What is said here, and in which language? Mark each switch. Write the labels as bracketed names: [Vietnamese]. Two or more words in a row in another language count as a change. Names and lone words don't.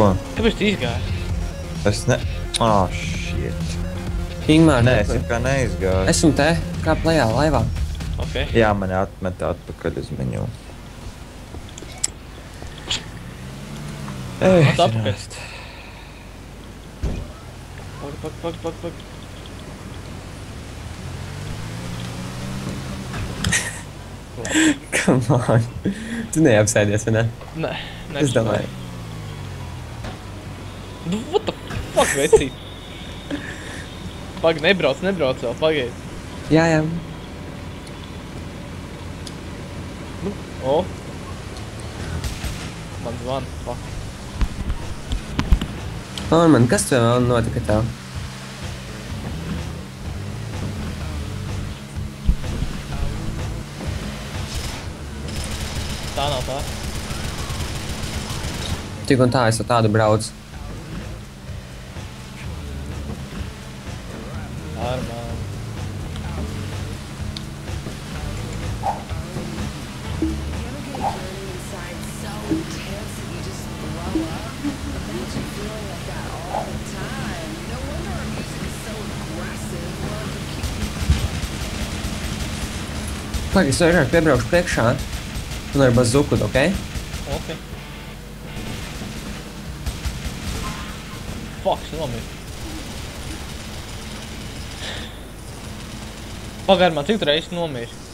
[Latvian] Kāpēc tu izgāji? Es ne... [English] Ah, shit. [Latvian] Ingmār, Nē, es kā neizgāju. esmu te, kā plējā laivā. Ok. Jā, mani atmet atpakaļ uz viņu. At atpakaļ. Pak. [English] Come on. [Latvian] Tu neapsēdies, vai ne? Nē, Es domāju. [English] What the fuck, [Latvian] vecīt? Pag, nebrauc vēl, pagaid. Jā. O. Man zvan, fuck. Norman, kas tev vēl notika tev? Tā nav tā. Tik un tā, es ar tādu braucu. Armand. [English] Inside so intense that you just throw up. Imagine feeling like that all the time. No wonder our music is so aggressive. [Latvian] Pagaid, es vairāk piebraukšu priekšā. Un ar bazuku, ok? Ok. Fuck, es nomiru. Pagaid, man cik tu reizes nomiri?